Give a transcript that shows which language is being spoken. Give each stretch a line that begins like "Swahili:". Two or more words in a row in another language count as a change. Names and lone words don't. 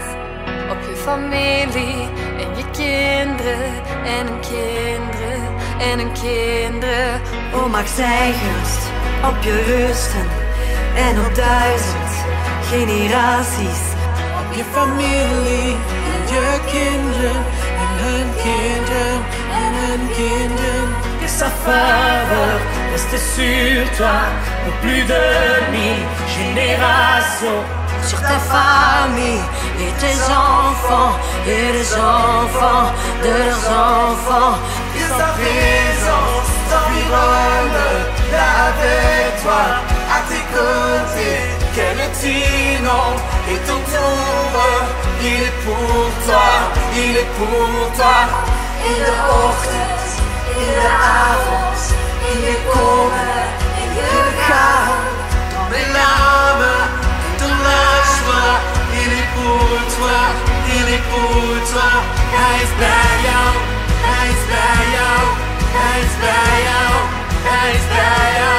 Dutch: Op je familie en je kinderen en hun kinderen en hun kinderen. O mag zij gunst op je rusten en op 1000 generaties. Op je familie en je kinderen en hun kinderen en hun kinderen.
French: Et sa faveur reste sur toi pour plus de 1000 générations, sur ta famille et tes enfants et les enfants de leurs enfants. Que sa présence t'environne, là avec toi, à tes côtés, qu'elle t'inonde et t'entoure. Il est pour toi, il est pour toi.
Dutch: In de ochtend, in de avond, in je komen en je gaan.
French: Dans mes larmes, ton lâche-moi. Il est pour toi, il est pour toi.
Dutch: Hij is bij jou, hij is bij jou, hij is bij jou, hij is bij jou.